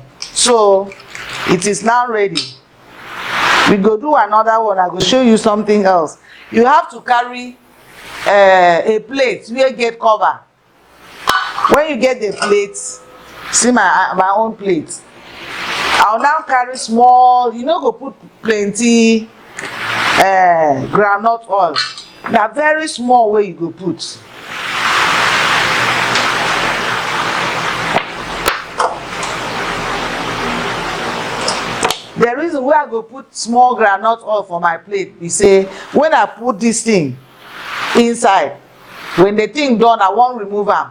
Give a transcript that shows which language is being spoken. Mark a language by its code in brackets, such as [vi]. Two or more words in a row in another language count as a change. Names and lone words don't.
[pcm] So it is now ready. We go do another one. I go show you something else. You have to carry a plate where get cover. When you get the plate, see my own plate. I'll now carry small. You know, go put plenty groundnut oil. Na very small way you go put. The reason why I go put small groundnut oil for my plate be say when I put this thing inside, when the thing done, I won't remove am.